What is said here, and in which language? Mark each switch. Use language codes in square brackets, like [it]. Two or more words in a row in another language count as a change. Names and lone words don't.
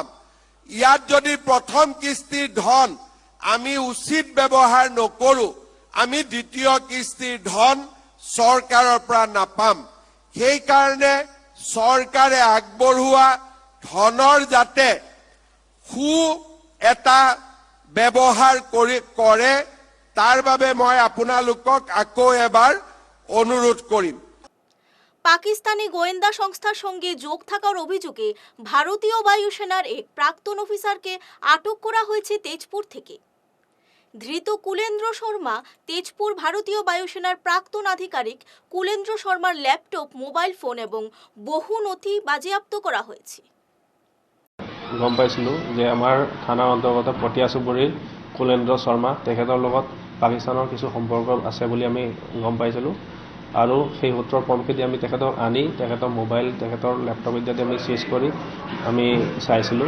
[as] ইয়াত যদি প্ৰথম কিস্তিৰ ধন আমি উচিত ব্যৱহাৰ নকৰো, আমি দ্বিতীয় কিস্তিৰ ধন চৰকাৰৰ পৰা নাপাম। সেইকাৰণে চৰকাৰে আগবঢ়োৱা ধনৰ যাতে সু এটা ব্যৱহাৰ কৰে তাৰ বাবে মই আপোনালোকক আকৌ এবাৰ অনুৰোধ কৰিম। [bn] পাকিস্তানি গোয়েন্দা সংস্থার সঙ্গে যোগ থাকার অভিযোগে ভারতীয় বায়ুসেনার এক প্রাক্তন অফিসারকে আটক করা হয়েছে তেজপুর থেকে। ধৃত কুলেন্দ্র শর্মা তেজপুর ভারতীয় বায়ুসেনার প্রাক্তন আধিকারিক। কুলেন্দ্র শর্মার ল্যাপটপ, মোবাইল ফোন এবং বহু নথি বাজেয়াপ্ত করা হয়েছে। [as] গম পাইছিলোঁ যে আমাৰ থানাৰ অন্তৰ্গত পটিয়া চুবুৰীৰ কুলেন্দ্ৰ শৰ্মা, তেখেতৰ লগত পাকিস্তানৰ কিছু সম্পৰ্ক আছে বুলি আমি গম পাইছিলোঁ। আৰু সেই সূত্ৰৰ প্ৰমখেদি আমি তেখেতক আনি তেখেতৰ মোবাইল, তেখেতৰ লেপটপ ইত্যাদি আমি চিজ কৰি আমি চাইছিলোঁ।